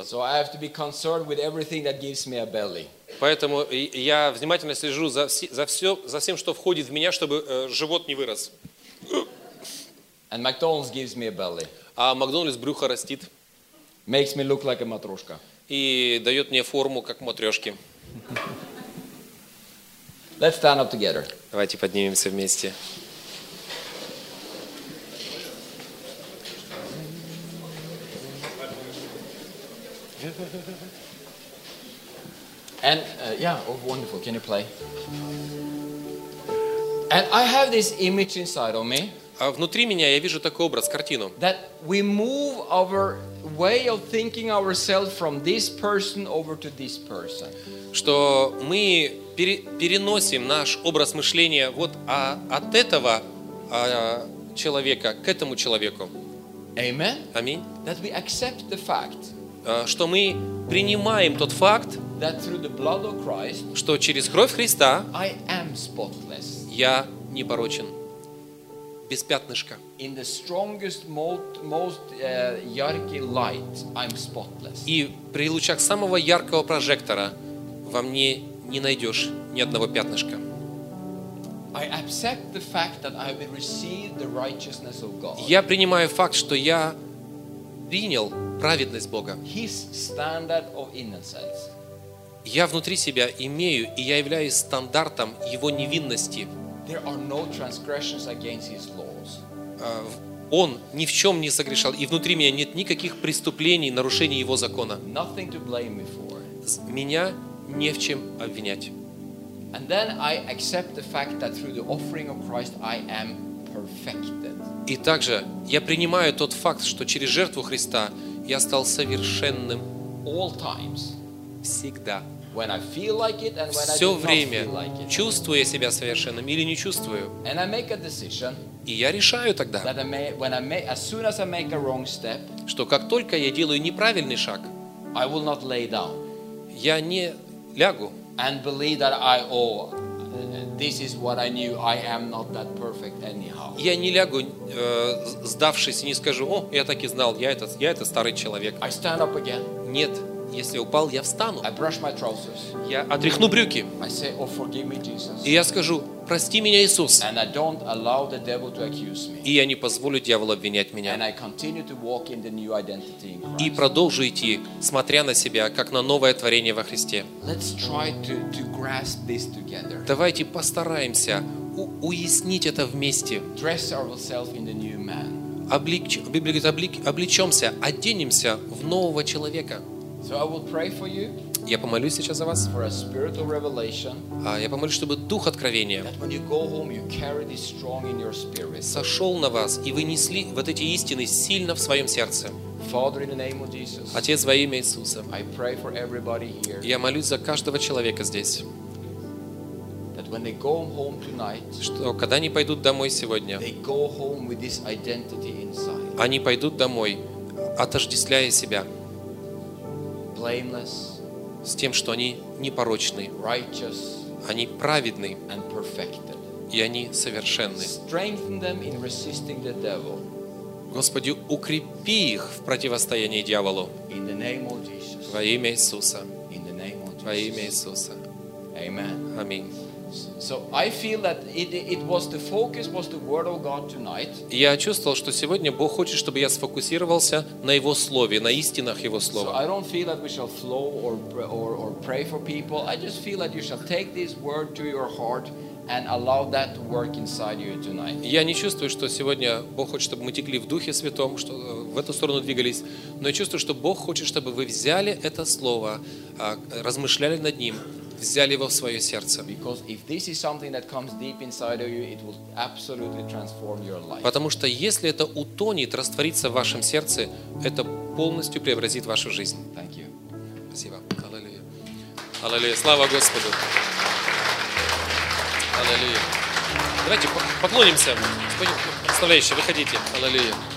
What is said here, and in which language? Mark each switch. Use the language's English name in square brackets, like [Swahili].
[English] So I have to be concerned with everything that gives me a belly. [Russian] Поэтому я внимательно слежу за всем, что входит в меня, чтобы живот не вырос. [English] And McDonald's gives me a belly. [Russian] А Макдональдс брюхо растит. [English] Makes me look like a матрешка. [Russian] И дает мне форму как матрешки. [English] Let's stand up together. [Russian] Давайте поднимемся вместе. [English] And wonderful. Can you play? And I have this image inside of me. [Russian] А внутри меня я вижу такой образ, картину. [English] That we move our way of thinking ourselves from this person over to this person. [Russian] Что мы переносим наш образ мышления вот от этого человека к этому человеку. [English] Amen. [Russian] Аминь. [English] That we accept the fact. [Russian] Что мы принимаем тот факт, [English] that through the blood of Christ, [Russian] что через кровь Христа [English] I am spotless. [Russian] Я непорочен. Без пятнышка. [English] In the strongest, most [Russian] яркий [English] light, I'm spotless. [Russian] И при лучах самого яркого прожектора во мне не найдешь ни одного пятнышка. [English] I accept the fact that I will receive the righteousness of God. [Russian] Я принимаю факт, что я принял праведность Бога. [English] His standard of innocence. [Russian] Я внутри себя имею, и я являюсь стандартом Его невинности. [English] There are no transgressions against His laws. [Russian] Он ни в чем не согрешал, и внутри меня нет никаких преступлений, нарушений Его закона. [English] Nothing to blame me for. [Russian] Меня не в чем обвинять. [English] And then I accept the fact that through the offering of Christ I am perfected. [Russian] И также я принимаю тот факт, что через жертву Христа я стал совершенным. [English] All times. [Russian] Всегда. [English] When I feel like it and when [Russian] все [English] I do not [Russian] время [English] feel like it. [Russian] Чувствую я себя совершенным или не чувствую. [English] And I make a decision. [Russian] И я решаю тогда. [English] That I may, when I make, as soon as I make a wrong step. [Russian] Что как только я делаю неправильный шаг. [English] I will not lay down. [Russian] Я не лягу. [English] And believe that I owe. This is what I knew. I am not that perfect anyhow. [Russian] Я не лягу, сдавшись, не скажу: о, я так и знал, я этот старый человек. [English] I stand up again. [Russian] Нет. Если упал, я встану. [English] I brush my trousers. [Russian] Я отряхну брюки. [English] I say, oh, forgive me, Jesus. [Russian] И я скажу: прости меня, Иисус. [English] And I don't allow the devil to accuse me. [Russian] И я не позволю дьяволу обвинять меня. [English] And I continue to walk in the new identity in Christ. [Russian] И продолжу идти, смотря на себя, как на новое творение во Христе. [English] Let's try to grasp this together. [Russian] Давайте постараемся уяснить это вместе. [English] Dress ourselves in the new man. [Russian] Облечемся, оденемся в нового человека. [English] So I will pray for you. [Russian] Я помолюсь сейчас за вас. [English] For a spirit of revelation. [Russian] Я помолюсь, чтобы дух откровения. [English] That when you go home, you carry this strong in your spirit. [Russian] Сошел на вас и вы несли вот эти истины сильно в своем сердце. [English] Father, in the name of Jesus. [Russian] Отец, во имя Иисуса. [English] I pray for everybody here. [Russian] Я молюсь за каждого человека здесь. [English] That when they go home tonight. [Russian] Что когда они пойдут домой сегодня. [English] They go home with this identity inside. [Russian] Они пойдут домой, отождествляя себя. [English] Blameless, [Russian] с тем, что они непорочны, [English] righteous, [Russian] они праведны, [English] and perfected. [Russian] И они совершенны. [English] Strengthen them in resisting the devil. [Russian] Господи, укрепи их в противостоянии дьяволу. [English] In the name of Jesus. [Russian] Во имя Иисуса. [English] In the name of Jesus. [Russian] Во имя Иисуса. [English] Amen. [Russian] Аминь. [English] So I feel that it was the focus was the word of God tonight. [Russian] Я чувствовал, что сегодня Бог хочет, чтобы я сфокусировался на Его слове, на истинах Его слова. [English] So I don't feel that we shall flow or pray for people. I just feel that you shall take this word to your heart and allow that to work inside you tonight. [Russian] Я не чувствую, что сегодня Бог хочет, чтобы мы текли в Духе Святом, что в эту сторону двигались, но я чувствую, что Бог хочет, чтобы вы взяли это слово, размышляли над ним. Взяли его в свое сердце. [English] Because if this is something that comes deep inside of you, it will absolutely transform your life. [Russian] Потому что если это утонет, растворится в вашем сердце, это полностью преобразит вашу жизнь. [English] Thank you. [Russian] Спасибо. Аллилуйя. Аллилуйя. Слава Господу. Аллилуйя. Давайте поклонимся. Представляющий, выходите. Аллилуйя.